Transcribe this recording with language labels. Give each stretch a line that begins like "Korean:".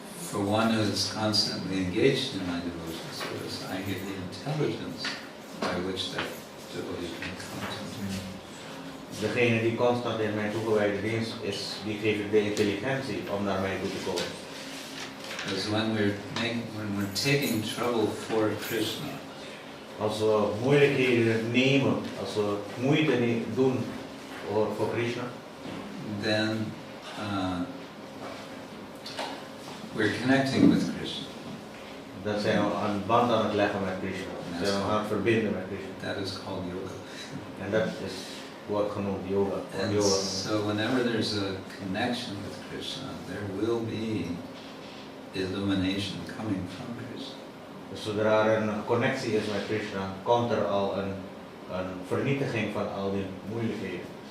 English: For one who is constantly engaged in my devotion service, I give the intelligence by which that devotee can come to me.
Dutch: Degene die constant in mijn toegewijde dienst is, die geef ik de intelligentie om naar mij toe te komen.
English: Because when we're taking trouble for Krishna,
Dutch: Als we moeilijkheden nemen, als we moeite doen voor Krishna,
English: then we're connecting with Krishna.
Dutch: dan zijn we een band aan het leggen met Krishna. Dan zijn we aan het verbinden met Krishna.
English: That is called yoga.
Dutch: En dat is wordt genoemd yoga.
English: And so whenever there's a connection with Krishna, there will be illumination coming from Krishna.
Dutch: Dus zodra er een connectie is met Krishna, komt er al een vernietiging van al die moeilijkheden.